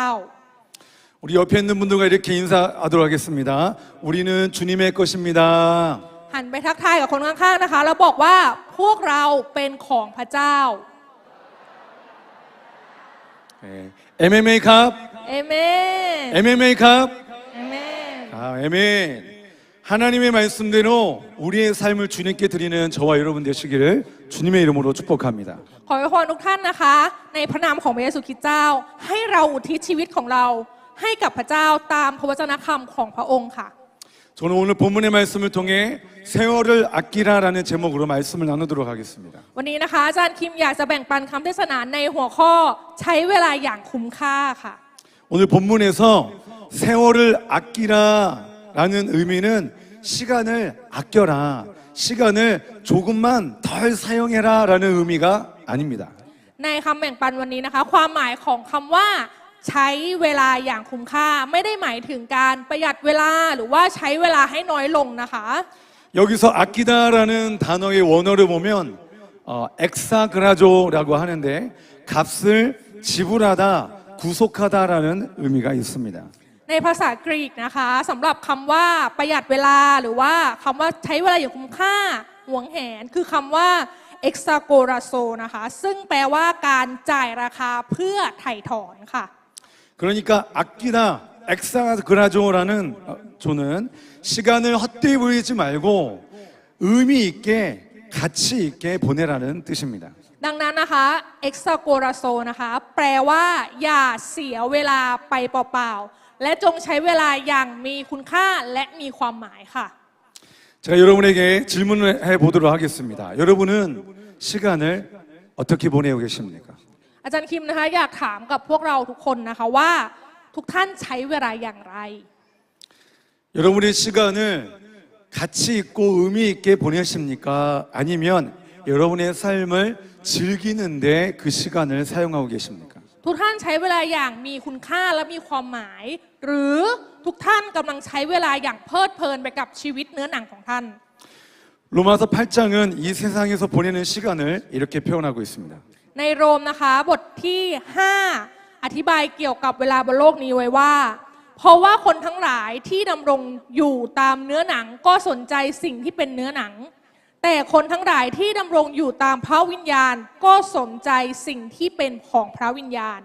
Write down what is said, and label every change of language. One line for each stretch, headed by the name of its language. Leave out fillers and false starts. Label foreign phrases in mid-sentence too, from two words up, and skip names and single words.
Korean: 우리 옆에 있는 분들과 이렇게 인사하도록 하겠습니다. 우리는 주님의 것입니다.
Thai: หันไปทักทายกับคนข้างๆนะคะแล้วบอกว่าพวกเราเป็นของพระเจ้า MMA 컵, เอเมน MMA 컵, เอเมน
Korean: 아멘. 하나님의 말씀대로 우리의 삶을 주님께 드리는 저와 여러분 되시기를 주님의 이름으로 축복합니다.
Thai: ขออวยพรทุกท่านนะคะ ในพระนามของพระเยซูคริสต์เจ้า ให้เราอุทิศชีวิตของเราให้กับพระเจ้าตามพระวจนะคำของพระองค์ค่ะ
Korean: 저는 오늘 본문의 말씀을 통해 세월을 아끼라라는 제목으로 말씀을 나누도록 하겠습니다.
Thai: วันนี้นะคะอาจารย์คิมอยากจะแบ่งปันคำเทศนาในหัวข้อใช้เวลาอย่างคุ้มค่าค่ะ
Korean: 오늘 본문에서 세월을 아끼라라는 의미는 시간을 아껴라, 시간을 조금만 덜 사용해라라는 의미가 아닙니다.
Thai: ในคำแบ่งปันวันนี้นะคะ ความหมายของคำว่าใช้เวลาอย่างคุ้มค่าไม่ได้หมายถึงการประหยัดเวลาหรือว่าใช้เวลาให้น้อยลงนะคะ
Korean: 여기서 아끼다라는 단어의 원어를 보면 엑사그라조라고 하는데 값을 지불하다, 구속하다라는 의미가 있습니다.
Thai: ในภาษากรีกนะคะสำหรับคำว่าประหยัดเวลาหรือว่าคำว่าใช้เวลาอย่างคุ้มค่าหวงแหนคือคำว่า exagorazo นะคะซึ่งแปลว่าการจ่ายราคาเพื่อไถ่ถอนค่ะ
Korean: 그러니까 아끼다, 엑사그라조라는 조는 시간을 헛되이 보내지 말고 의미 있게 가치 있게 보내라는 뜻입니다.
Thai: ดังนั้นนะคะ exagorazo นะคะแปลว่าอย่าเสียเวลาไปเปล่าๆและจงใช้เวลาอย่างมีคุณค่าและมีความหมายค่ะ
Korean: 제가 여러분에게 질문을 해보도록 하겠습니다. 여러분은 시간을 어떻게 보내고 계십니까?
Thai: อาจารย์คิมนะคะอยากถามกับพวกเราทุกคนนะคะว่าทุกท่านใช้เวลาอย่างไร
Korean: 여러분의 시간을 가치 있고 의미 있게 보내십니까? 아니면 여러분의 삶을 즐기는데 그 시간을 사용하고 계십니까?
Thai: ทุกท่านใช้เวลาอย่างมีคุณค่าและมีความหมาย หรือทุกท่านกำลังใช้เวลาอย่างเพลิดเพลินไปกับชีวิตเนื้อหนังของท่าน
Korean: 로마서 8장은 이 세상에서 보내는 시간을 이렇게 표현하고 있습니다.
Thai: ในโรมนะคะบทที่ 5 อธิบายเกี่ยวกับเวลาบนโลกนี้ไว้ว่า เพราะว่าคนทั้งหลายที่ดำรงอยู่ตามเนื้อหนังก็สนใจสิ่งที่เป็นเนื้อหนัง แต่คนทั้งหลายที่ดำรงอยู่ตามพระวิญญาณก็สนใจสิ่งที่เป็นของพระวิญญาณ